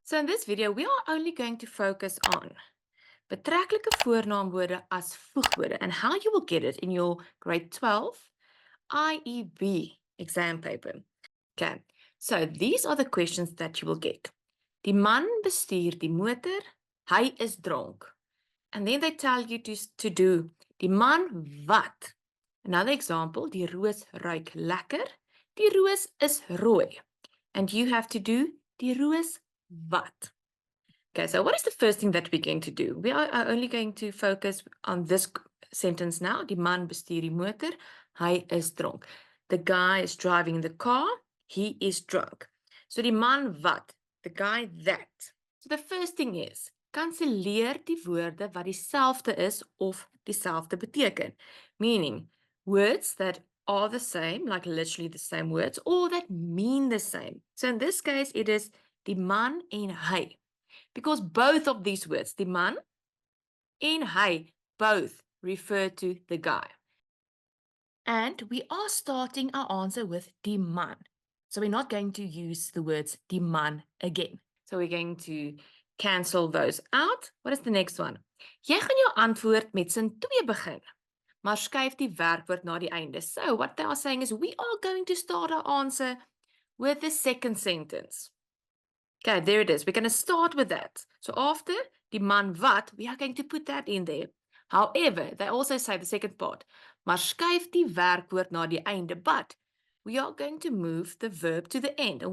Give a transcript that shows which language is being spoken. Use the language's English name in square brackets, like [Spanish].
[English] So in this video, we are only going to focus on [Afrikaans] betreklike voornaamwoorde as voegwoorde [English] and how you will get it in your grade 12 IEB exam paper. Okay, so these are the questions that you will get. [Afrikaans] Die man bestuur die motor, hy is dronk. [English] And then they tell you to do [Afrikaans] die man wat. [English] Another example, [Afrikaans] die roos ruik lekker, die roos is rooi. [English] And you have to do [Afrikaans] die roos wat. [English] Okay, so what is the first thing that we're going to do? We are only going to focus on this sentence now. [Afrikaans] Die man bestuur die motor, hy is dronk. [English] The guy is driving the car, he is drunk. So [Afrikaans] die man wat, [English] the guy that. So the first thing is, [Afrikaans] kanselleer die woorde wat dieselfde is of dieselfde beteken. [English] Meaning, words that are the same, like literally the same words, or that mean the same. So in this case, it is [Afrikaans] die man en hy. [English] Because both of these words, die man en hy, both refer to the guy. And we are starting our answer with [Afrikaans] die man. [English] So we're not going to use the words die man again. So we're going to cancel those out. What is the next one? [Afrikaans] Jy gaan jou antwoord met sin 2 begin, maar skuif die werkwoord na die einde. [English] So what they are saying is we are going to start our answer with the second sentence. Okay, there it is. We're going to start with that. So after [Afrikaans] die man wat, [English] we are going to put that in there. However, they also say the second part, [Afrikaans] maar skuif die werkwoord na die einde, [English] but we are going to move the verb to the end.